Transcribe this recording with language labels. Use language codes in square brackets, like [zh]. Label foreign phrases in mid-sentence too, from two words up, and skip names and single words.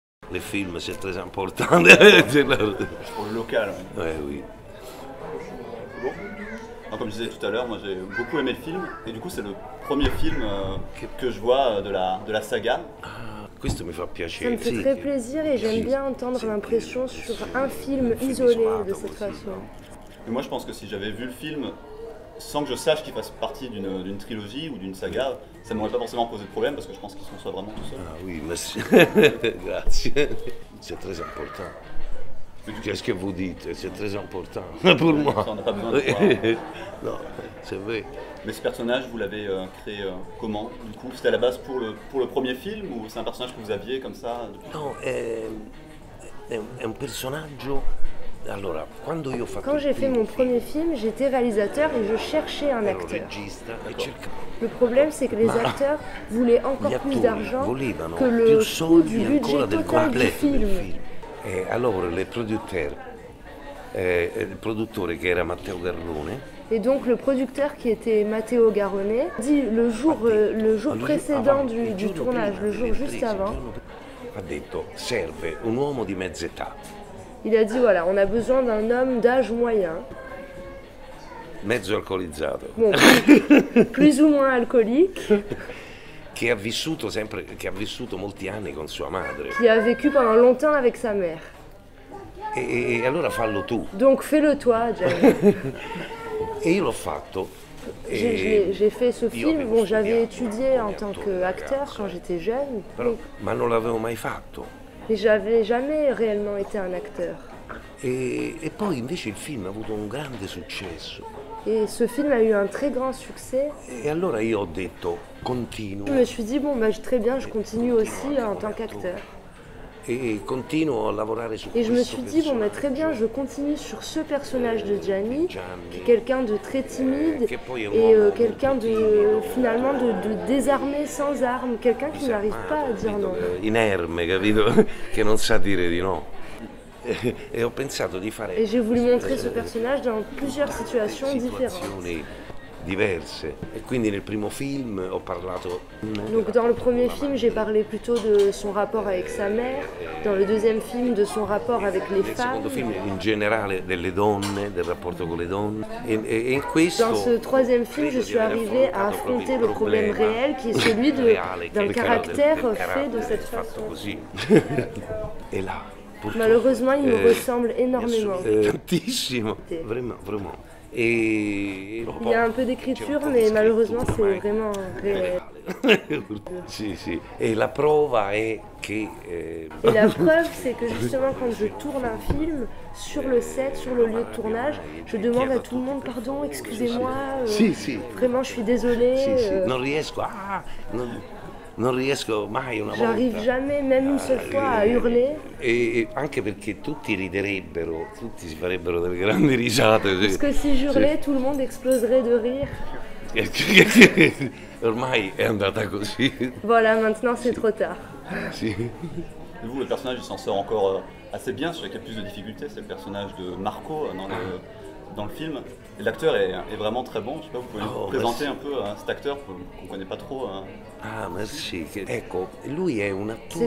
[fr] les films, c'est très important. Pour le local. Ouais, oui. Bon. Alors, comme je disais tout à l'heure, moi j'ai beaucoup aimé le film, et du coup c'est le premier film que je vois de la saga. [it] Questo mi fa [fr] Ça [it] piacere. [fr] me fait très plaisir et j'aime bien entendre l'impression sur un film isolé de cette façon. Et moi je pense que si j'avais vu le film sans que je sache qu'il fasse partie d'une trilogie ou d'une saga, ça ne m'aurait pas forcément posé de problème parce que je pense qu'ils sont soit vraiment tout seuls. Ah oui, merci. Grazie. C'est très important. Qu'est-ce que vous dites? C'est très important pour moi. Ça, on n'a pas besoin de voir. Non, c'est vrai. Mais ce personnage, vous l'avez créé comment? Du coup, c'était à la base pour le premier film ou c'est un personnage que vous aviez comme ça depuis... [it] No, è un personaggio. Allora, quando io ho fatto [fr] Quand [it] il [fr] j'ai fait [it] primo [fr] mon premier film, j'étais réalisateur et je cherchais un [it] ero [fr] acteur. [it] regista e cercavo. [fr] Le problème, c'est que les acteurs voulaient encore [it] Gli [fr] plus [it] attori [fr] d'argent [it] volevano [fr] que [it] più [fr] le coût [it] soldi [fr] du [it] ancora [fr] budget [it] del [fr] total du [it] completo del [fr] film. [it] film. E allora il produttore che era Matteo Garrone [fr] Et donc le producteur qui était Matteo Garrone dit le jour précédent du tournage, le jour juste avant, [it] ha detto serve un uomo di mezza età, [fr] il a dit voilà, on a besoin d'un homme d'âge moyen, [it] mezzo alcolizzato, [fr] bon, plus ou moins alcoolique, [it] che ha vissuto molti anni con sua madre. [fr] qui a vécu pendant longtemps avec sa mère. [it] E allora fallo tu. [fr] Donc fais-le toi, James. [it] E io l'ho fatto. [fr] J'ai fait ce film, bon j'avais étudié en tant qu'acteur quand j'étais jeune, [it] Ma non l'avevo mai fatto. [fr] mais j'avais jamais réellement été un acteur. [it] E poi invece il film ha avuto un grande successo. [fr] Et ce film a eu un très grand succès. [it] E allora io ho detto continuo. [fr] Je me suis dit bon bah très bien, je continue aussi en tant qu'acteur. [it] E continuo a lavorare su [fr] Et je me [it] questo [fr] suis dit bon bah très bien, je continue sur ce personnage de Gianni, qui est quelqu'un de très timide et quelqu'un de finalement de désarmé sans armes, quelqu'un qui n'arrive pas à dire non. [it] Inerme, capito? Che non sa dire di no. E ho pensato di fare [fr] Et j'ai voulu montrer ce personnage dans plusieurs situations différentes. [it] situazioni diverse. E quindi nel primo film ho parlato. [fr] Donc dans le premier film, j'ai parlé plutôt de son rapport avec sa mère, dans le deuxième film de son rapport avec les [it] Nel [fr] femmes. [it] secondo film in generale delle donne, del rapporto con le donne. E in questo. [fr] Dans ce troisième film, je suis arrivée à affronter le problème réel qui est celui d'un caractère fait de cette façon. [it] Così. E là. [fr] Malheureusement, il me ressemble énormément. [it] Tantissimo, vraiment. E [fr] Il y a un peu d'écriture, mais malheureusement, c'est vraiment réel. [it] Sì, sì. E la prova è che. [fr] Et la preuve, c'est que justement, quand je tourne un film, sur le set, sur le lieu de tournage, je demande à tout le monde pardon, excusez-moi, vraiment, je suis désolée. [it] Non riesco, non riesco mai una volta. [fr] J'arrive jamais, même une seule fois, à hurler. [it] E anche perché tutti riderebbero, tutti si farebbero delle grandi risate. [fr] Parce que si j'hurlais, tout le monde exploserait de rire. [it] Ormai è andata così. [fr] Voilà, maintenant c'est trop tard. [it] Sì. [fr] Et vous, le personnage, il s'en sort encore assez bien. Celui qui a plus de difficultés, c'est le personnage de Marco dans le film. Et l'acteur est vraiment très bon. Je sais pas, vous pouvez vous présenter un peu cet acteur qu'on ne connaît pas trop. Ah, merci. [it] Ecco, lui è un attore.